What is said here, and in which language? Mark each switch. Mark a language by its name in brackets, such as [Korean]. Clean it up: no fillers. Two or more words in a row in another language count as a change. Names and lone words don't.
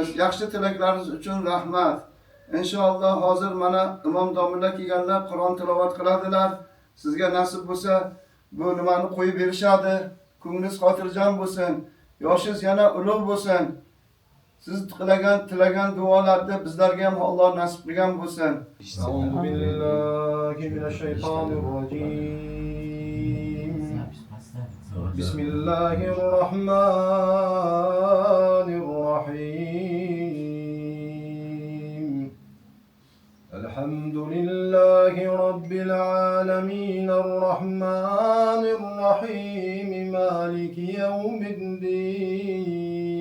[Uzbek] Yaxshi tilaklaringiz uchun rahmat. Inshaalloh hozir mana imom domlalar kelganlar Qur'on tilovat qiladilar. Sizga nasib bo'lsa bu nimani qo'yib berishadi. Ko'nglingiz xotirjam bo'lsin. Yoshingiz yana ulug' bo'lsin. Siz tilagan duolarni bizlarga ham Alloh nasib qilgan bo'lsin. [Arabic] أعوذ بالله من الشيطان الرجيم. Bismillahirrahmanirrahim. الحمد لله رب العالمين، الرحمن الرحيم، مالك يوم الدين.